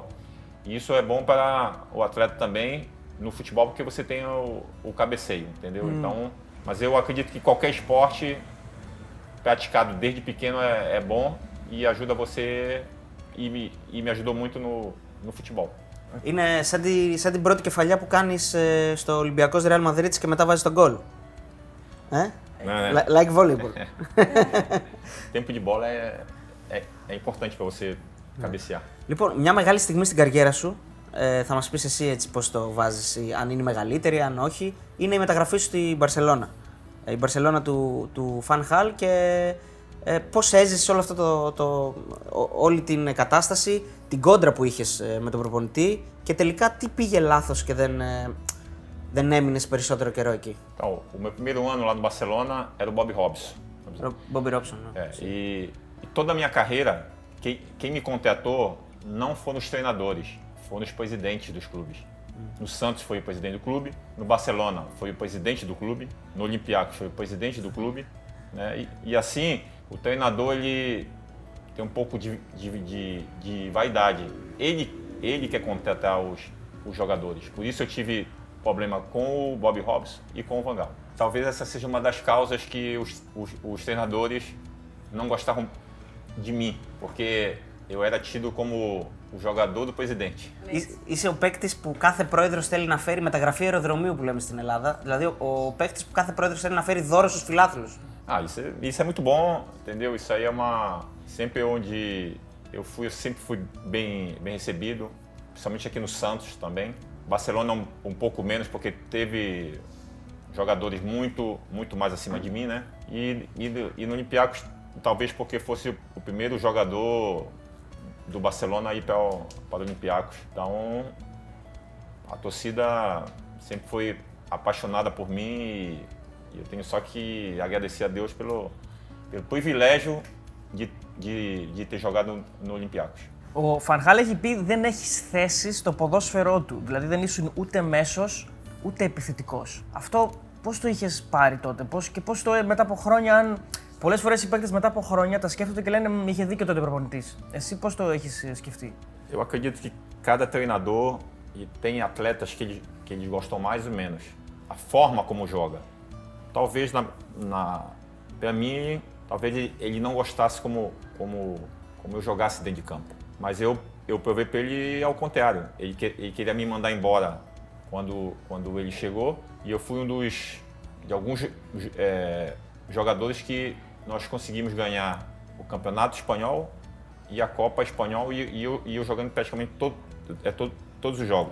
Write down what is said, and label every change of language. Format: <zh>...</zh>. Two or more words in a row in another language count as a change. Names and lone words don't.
<pt>E isso é bom para o atleta também no futebol porque você tem o cabeceio, entendeu? Então, mas eu acredito que qualquer esporte praticado desde pequeno é bom e ajuda você e me ajudou muito no futebol.</pt> <el>Είναι σαν την πρώτη κεφαλιά που κάνεις στο Ολυμπιακός Real Madrid και μετά βάζεις τον γκολ. Ναι.</el> <en>Like volleyball.</en> <pt>Tempo de bola é importante para você cabecear.</pt> <el>Λοιπόν, μια μεγάλη στιγμή στην καριέρα σου, θα μας πεις εσύ έτσι πώς το βάζεις, αν είναι μεγαλύτερη, αν όχι, είναι η μεταγραφή σου στη Μπαρσελόνα. Η Μπαρσελόνα του Φαν Χαλ και πώς έζησες όλο αυτό όλη την κατάσταση, την κόντρα που είχες με τον προπονητή και τελικά τι πήγε λάθος και δεν έμεινες περισσότερο καιρό εκεί?</el> <pt>Então, o meu primeiro ano lá no Barcelona era o Bob Robson. Bobby Robson, né? E toda a minha carreira, quem me contratou não foram os treinadores, foram os presidentes dos clubes. No Santos foi o presidente do clube, no Barcelona foi o presidente do clube, no Olympiacos foi o presidente do clube, né? E assim, o treinador ele tem um pouco de vaidade. Ele quer contratar os jogadores. Por isso eu tive problema com o Bob Robson e com o Van Gaal. Talvez essa seja uma das causas que os treinadores não gostavam de mim, porque eu era tido como o jogador do presidente.</pt> <el>Είσαι ο παίκτης που κάθε πρόεδρος θέλει να φέρει μεταγραφή αεροδρομίου που λέμε στην Ελλάδα. Δηλαδή ο παίκτης που κάθε πρόεδρος θέλει να φέρει δώρο στους φιλάθλους.</el> <pt>Isso é muito bom, entendeu? Isso aí é uma... Sempre onde eu sempre fui bem recebido, principalmente aqui no Santos também. Barcelona um pouco menos, porque teve jogadores muito mais acima de mim, né? E no Olympiacos, talvez porque fosse o primeiro jogador do Barcelona a ir para o Olympiacos. Então, a torcida sempre foi apaixonada por mim e eu tenho só que agradecer a Deus pelo privilégio de ter jogado no Olympiacos.</pt> <el>Ο Φανχάλ έχει πει δεν έχεις θέση στο ποδόσφαιρό του, δηλαδή δεν ήσουν ούτε μέσος ούτε επιθετικός. Αυτό πώς το είχες πάρει τότε, πώς το μετά από χρόνια, αν πολλές φορές οι παίκτες μετά από χρόνια τα σκέφτονται και λένε είχε δίκιο τότε ο προπονητής. Εσύ πώς το έχεις σκεφτεί?</el> <pt>Eu acredito que cada treinador tem atletas que eles gostam mais ou menos. A forma como joga. Talvez para mim, talvez ele não gostasse como eu jogasse dentro de campo. Mas eu provei para ele ao contrário. Ele queria me mandar embora quando ele chegou e eu fui de alguns jogadores que nós conseguimos ganhar o Campeonato Espanhol e a Copa Espanhol e eu jogando praticamente todos os jogos.</pt>